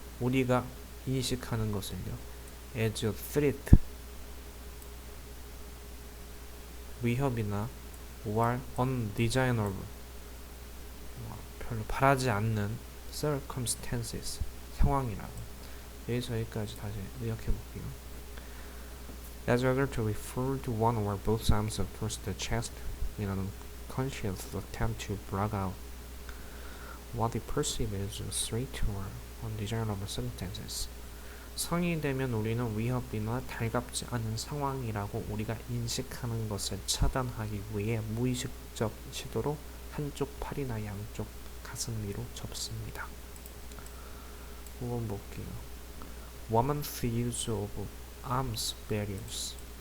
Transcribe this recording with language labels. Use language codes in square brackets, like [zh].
[ko] 우리가 인식하는 것을요. [en] as a threat. [ko] 위협이나 [en] or undesirable. [ko] 별로 바라지 않는 [en] circumstances. [ko] 상황이라고. 여기서 여기까지 다시 요약해 볼게요. [en] As other to refer to one or both arms across the chest in an unconscious attempt to block out what they perceive as a threat or undesirable circumstances. [ko] 성인이 되면 우리는 위협이나 달갑지 않은 상황이라고 우리가 인식하는 것을 차단하기 위해 무의식적 시도로 한쪽 팔이나 양쪽 가슴 위로 접습니다. 5번 볼게요. [en] Woman's use of arms barriers.